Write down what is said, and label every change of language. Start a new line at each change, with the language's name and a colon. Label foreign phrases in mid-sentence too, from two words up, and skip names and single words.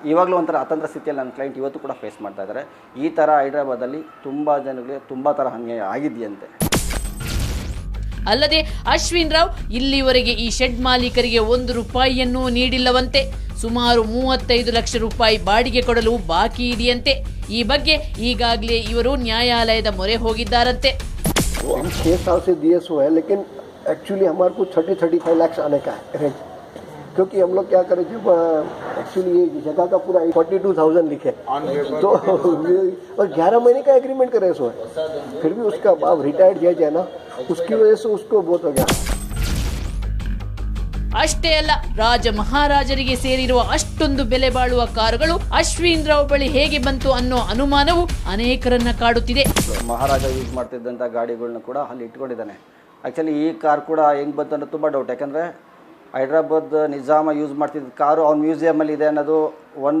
Kannada: ಇವಾಗಲೂ ಒಂಥರ ಅತಂತ್ರ ಸ್ಥಿತಿಯಲ್ಲಿ ನನ್ನ ಕ್ಲೈಂಟ್ ಇವತ್ತು ಕೂಡ ಫೇಸ್ ಮಾಡ್ತಾ ಇದ್ದಾರೆ. ಈ ಥರ ಹೈದ್ರಾಬಾದಲ್ಲಿ ತುಂಬ ಜನಗಳಿಗೆ ತುಂಬ ಥರ ಅನ್ಯಾಯ ಆಗಿದೆಯಂತೆ. ಅಲ್ಲದೆ ಅಶ್ವಿನ್ ರಾವ್ ಇಲ್ಲಿವರೆಗೆ ಈ ಶೆಡ್ ಮಾಲೀಕರಿಗೆ 1 ರೂಪಾಯಿಯನ್ನೂ ನೀಡಿಲ್ಲವಂತೆ. ಸುಮಾರು 35 ಲಕ್ಷ ರೂಪಾಯಿ ಬಾಡಿಗೆ ಕೊಡಲು ಬಾಕಿ ಇದೆಯಂತೆ. ಈ ಬಗ್ಗೆ ಈಗಾಗಲೇ ಇವರು ನ್ಯಾಯಾಲಯದ ಮೊರೆ ಹೋಗಿದ್ದಾರಂತೆ.
Hindi: 6 साल से दिए सो है, लेकिन एक्चुअली हमारे को 30-35 लाख आने का है रेंट. क्योंकि हम लोग क्या करें, जब एक्चुअली ये जगह का पूरा 42,000 लिखे तो और 11 महीने का एग्रीमेंट करे सो है. फिर भी उसका बाप रिटायर्ड जज है ना, उसकी वजह से उसको बहुत हो गया.
Kannada: ಅಷ್ಟೇ ಅಲ್ಲ, ರಾಜ ಮಹಾರಾಜರಿಗೆ ಸೇರಿರುವ ಅಷ್ಟೊಂದು ಬೆಲೆ ಬಾಳುವ ಕಾರುಗಳು ಅಶ್ವಿನ್ ರಾವ್ ಬಳಿ ಹೇಗೆ ಬಂತು ಅನ್ನೋ ಅನುಮಾನವು ಅನೇಕರನ್ನ ಕಾಡುತ್ತಿದೆ. ಮಹಾರಾಜ ಯೂಸ್ ಮಾಡ್ತಿದ್ದಂಥ ಗಾಡಿಗಳನ್ನ ಕೂಡ ಅಲ್ಲಿ ಇಟ್ಕೊಂಡಿದ್ದಾನೆ. ಆ್ಯಕ್ಚುಲಿ ಈ ಕಾರ್ ಕೂಡ ಹೆಂಗೆ ಬಂತು ಅನ್ನೋದು ತುಂಬ ಡೌಟ್. ಯಾಕಂದರೆ ಹೈದ್ರಾಬಾದ್ ನಿಜಾಮ ಯೂಸ್ ಮಾಡ್ತಿದ್ದ ಕಾರು ಅವ್ನ ಮ್ಯೂಸಿಯಮಲ್ಲಿ ಇದೆ ಅನ್ನೋದು ಒಂದು.